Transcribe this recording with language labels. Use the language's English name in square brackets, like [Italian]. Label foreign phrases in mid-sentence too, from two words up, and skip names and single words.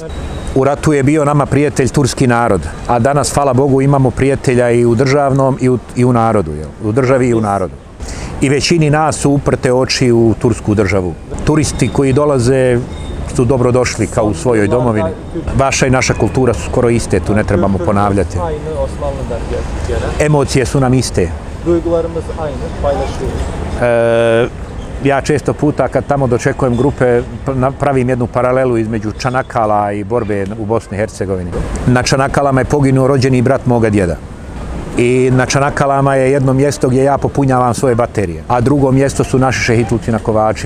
[Bosnian] U ratu je bio nama prijatelj turski narod, a danas, hvala Bogu, imamo prijatelja i u državnom i u narodu, u državi i u narodu. I većini nas su uprte oči u tursku državu. Turisti koji dolaze su dobro došli kao u svojoj domovini. Vaša i naša kultura su skoro iste, tu ne trebamo ponavljati. Emocije su nam iste. [Turkish] Duygularımız aynı, paylaşıyoruz. [Bosnian] Ja često puta kad tamo dočekujem grupe pravim jednu paralelu između Čanakala i borbe u Bosni i Hercegovini. Na Čanakalama je poginuo rođeni brat moga djeda. I na Čanakalama je jedno mjesto gdje ja popunjavam svoje baterije, a drugo mjesto su naši šehitluci na Kovačima.